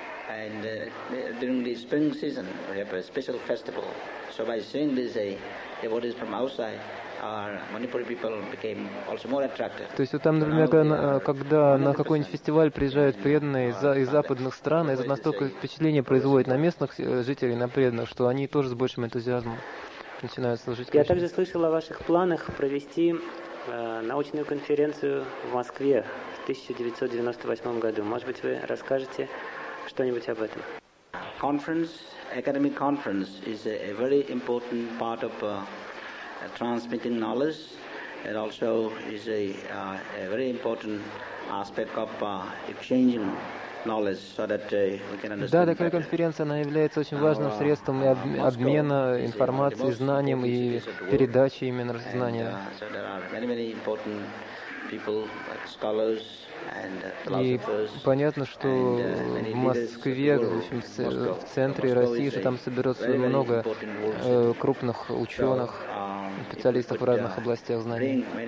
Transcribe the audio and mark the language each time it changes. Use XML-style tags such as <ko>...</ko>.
<en>And during the spring season, we have a special festival. So by seeing these devotees from outside, Manipuri people became also more attracted.</en> <ru>То есть вот там, например, когда на какой-нибудь фестиваль приезжают преданные из западных стран, это настолько впечатление производит на местных жителей, на преданных, что они тоже с большим энтузиазмом начинают служить. Я также слышал о ваших планах провести научную конференцию в Москве в 1998 году. Может быть, вы расскажете что-нибудь об этом?</ru> <en>Conference, academic conference, is a very important part of transmitting knowledge. It also is a very important aspect of exchanging knowledge, so that we can understand.</en> <ru>Да, такая конференция, она является очень важным средством и обмена информацией, знанием и передачи именно знания.</ru> <en>So there are many, many important people, like scholars.</en> <ru>И понятно, что в Москве, в общем, в центре России, что там соберется много крупных ученых, специалистов в разных областях знаний.</ru>